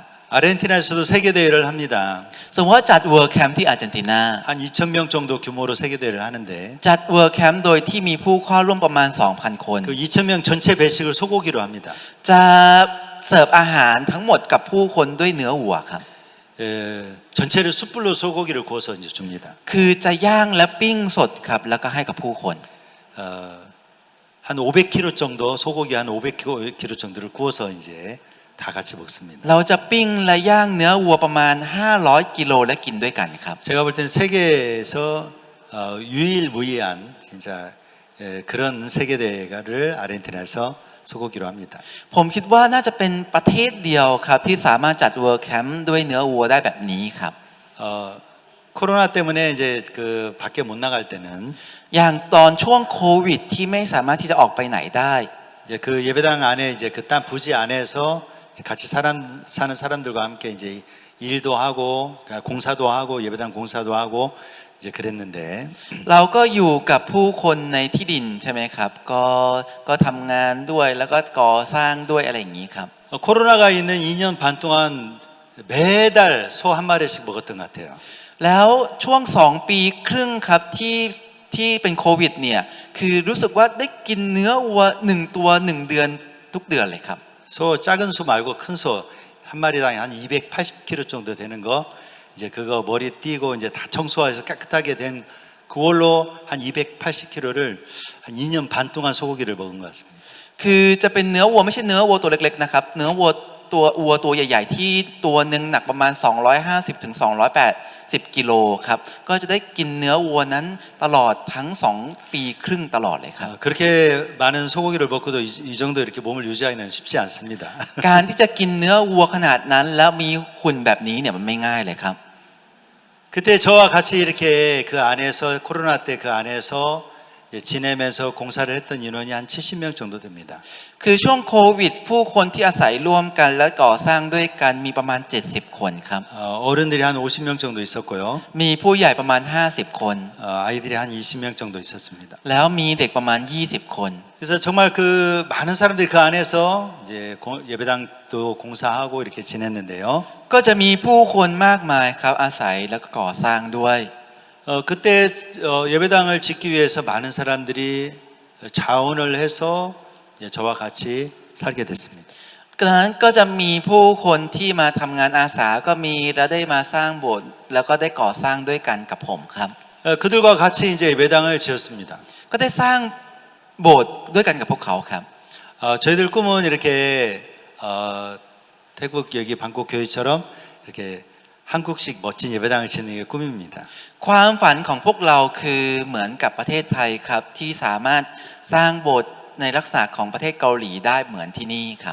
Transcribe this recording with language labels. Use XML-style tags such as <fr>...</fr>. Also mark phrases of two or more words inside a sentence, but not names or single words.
<ko>아르헨티나에서도 세계 대회를 합니다.</ko> <th>สมมติว่าจัดเวิร์แคมป์ที่อาร์เจนตินา</th> <ko>한 2,000명 정도 규모로 세계 대회를 하는데</ko> <th>จัดเวิร์แคมป์โดยที่มีผู้เข้าร่วมประมาณ 2,000 คน</th> <ko>그 2,000명 전체 배식을 소고기로 합니다.</ko> <th>จะเสิร์ฟอาหารทั้งหมดกับผู้คนด้วยเนื้อวัวครับ</th> <ko>전체를 숯불로 소고기를 구워서 이제 줍니다.</ko> <th>คือจะย่างและปิ้งสดครับแล้วก็ให้กับผู้คน</th> <ko>한 500kg 정도 소고기 한 500kg 정도를 구워서 이제 다 같이 먹습니다.</ko> <th>เราจะปิ้งและย่างเนื้อวัวประมาณ500 กิโลและกินด้วยกันครับ</th> <ko>제가 볼 때는 세계에서 유일무이한 진짜 그런 세계 대회를 아르헨티나에서 소고기로 합니다.</ko> <th>ผมคิดว่าน่าจะเป็นประเทศเดียวครับที่สามารถจัดเวิร์แคมป์ด้วยเนื้อวัวได้แบบนี้ครับ</th> <ko>코로나 때문에 이제 그 밖에 못 나갈 때는</ko> <th>อย่างตอนช่วงโควิดที่ไม่สามารถที่จะออกไปไหนได้</th> <ko>이제 그 예배당 안에 이제 그 딴 부지 안에서 같이 사는 사람들과 함께 이제 일도 하고 공사도 하고 예배당 공사도 하고 이제 그랬는데</ko> <th>เราก็อยู่กับผู้คนในที่ดินใช่ไหมครับก็ทำงานด้วยแล้วก็ก่อสร้างด้วยอะไรอย่างนี้ครับ</th> <ko>코로나가 있는 2년 반 동안 매달 소 한 마리씩 먹었던 것 같아요.</ko> <th>แล้วช่วง2 ปีครึ่งครับที่เป็นโควิดเนี่ยคือรู้สึกว่าได้กินเนื้อวัว1 ตัว 1 เดือนทุกเดือนเลยครับ</th> <ko>소 작은 소 말고 큰 소 한 마리당 한 280kg 정도 되는 거 이제 그거 머리 띄고 이제 다 청소해서 깨끗하게 된 그 그걸로 한 280kg를 한 2년 반 동안 소고기를 먹은 것 같습니다.</ko> <th>คือจะเป็นเนื้อวัวไม่ใช่เนื้อวัวตัวเล็กๆนะครับเนื้อวัวตัวใหญ่ๆที่ตัวหนึ่งหนักประมาณ250ถึง280กิโลครับก็จะได้กินเนื้อวัวนั้นตลอดทั้ง2ปีครึ่งตลอดเลยครับ</th> <ko>그렇게 많은 소고기를 먹고도 이 정도 이렇게 몸을 유지하기는 쉽지 않습니다.</ko> <th>การที่จะกินเนื้อวัวขนาดนั้นแล้วมีหุ่นแบบนี้เนี่ยมันไม่ง่ายเลยครับ</th> <ko>그때 저와 같이 이렇게 그 안에서 코로나 때 그 안에서 지내면서 공사를 했던 인원이 한 70명 정도 됩니다.</ko> <th>คือช่วงโควิดผู้คนที่อาศัยร่วมกันและก่อสร้างด้วยกันมีประมาณ70คนครับ</th> <ko>어른들이 한 50명 정도 있었고요.</ko> <th>มีผู้ใหญ่ประมาณ50คน</th> <ko>아이들이 한 20명 정도 있었습니다.</ko> <th>แล้วมีเด็กประมาณ20คน</th> <ko>그래서 정말 그 많은 사람들이 그 안에서 이제 예배당도 공사하고 이렇게 지냈는데요.</ko> <th>ก็จะมีผู้คนมากมายครับอาศัยแล้วก็ก่อสร้างด้วย</th> <ko>그때 예배당을 짓기 위해서 많은 사람들이 자원을 해서 저와 같이 살게 됐습니다.</ko> <th>ดังนั้นก็จะมีผู้คนที่มาทำงานอาสาก็มีและได้มาสร้างโบสถ์แล้วก็ได้ก่อสร้างด้วยกันกับผมครับ</th> <ko>그들과 같이 이제 예배당을 지었습니다.</ko> <th>ก็ได้สร้างโบสถ์ด้วยกันกับพวกเขาครับ</th> <ko>저희들 꿈은 이렇게 태국 여기 방콕 교회처럼 이렇게 한국식 멋진 예배당을 짓는 게 꿈입니다.</ko> <th>ความฝันของพวกเราคือเหมือนกับประเทศไทยครับที่สามารถสร้างโบสถ์ในลักษณะของประเทศเกาหลีได้เหมือนที่นี่ครับ</th>